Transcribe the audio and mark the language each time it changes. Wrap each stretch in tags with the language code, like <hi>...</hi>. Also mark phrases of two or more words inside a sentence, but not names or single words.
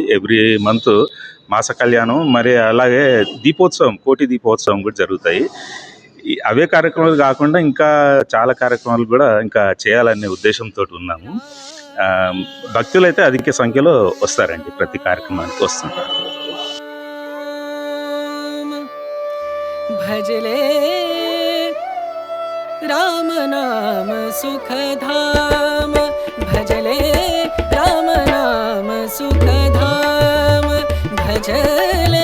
<en>every month</en> <te>మాస కళ్యాణం, మరి అలాగే దీపోత్సవం, కోటి దీపోత్సవం కూడా జరుగుతాయి. అవే కార్యక్రమాలు కాకుండా ఇంకా చాలా కార్యక్రమాలు కూడా ఇంకా చేయాలనే ఉద్దేశంతో ఉన్నాము. భక్తులైతే అధిక సంఖ్యలో వస్తారండి, ప్రతి కార్యక్రమానికి వస్తుంటారు.</te> <hi>भजले राम नाम सुखधाम, भजले राम नाम सुखधाम, भजले</hi>